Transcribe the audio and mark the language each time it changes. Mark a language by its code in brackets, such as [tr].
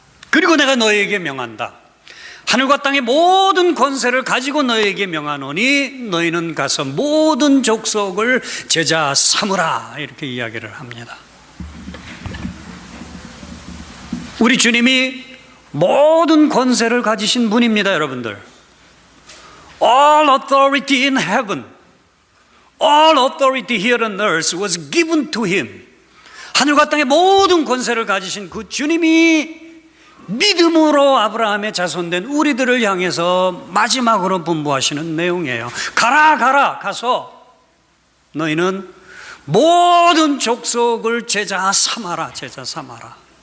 [ko] 그리고 내가 너희에게 명한다. 하늘과 땅의 모든 권세를 가지고 너희에게 명하노니 너희는 가서 모든 족속을 제자 삼으라. 이렇게 이야기를 합니다. 우리 주님이 모든 권세를 가지신 분입니다, 여러분들. [en] All authority in heaven, all authority here on earth was given to him. [ko] 하늘과 땅의 모든 권세를 가지신 그 주님이 믿음으로 아브라함의 자손된 우리들을 향해서 마지막으로 분부하시는 내용이에요. 가라, 가서 너희는 모든 족속을 제자 삼아라, 제자 삼아라.